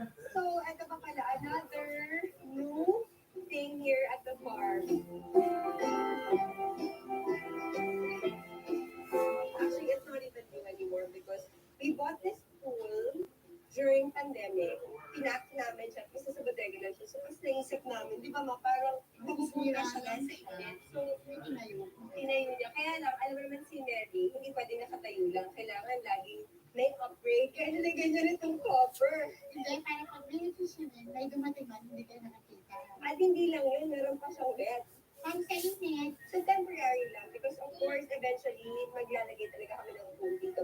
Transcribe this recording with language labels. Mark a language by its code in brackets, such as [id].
[en] So, [tl] ito pa pala, [en] another new thing here at the farm. Actually, it's not even new anymore because we bought this pool during pandemic. [tl] Pinak namin siya kasi sa bodega lang siya. So, mas naisip namin, di ba parang bumubuka siya lang sa init. So, tinayo niya. Kaya lang, alam mo naman si Mary, hindi pwede nakatayo lang. Kailangan laging may upgrade. Kaya nilagay niya itong copper. Hindi, para pag binito siya may dumating man, hindi kayo nakakita. At hindi lang yun, meron pa siyang bed. Pang sa init. So, temporary lang. [en] Because of course, eventually, [tl] maglalagay talaga kami ng pool dito.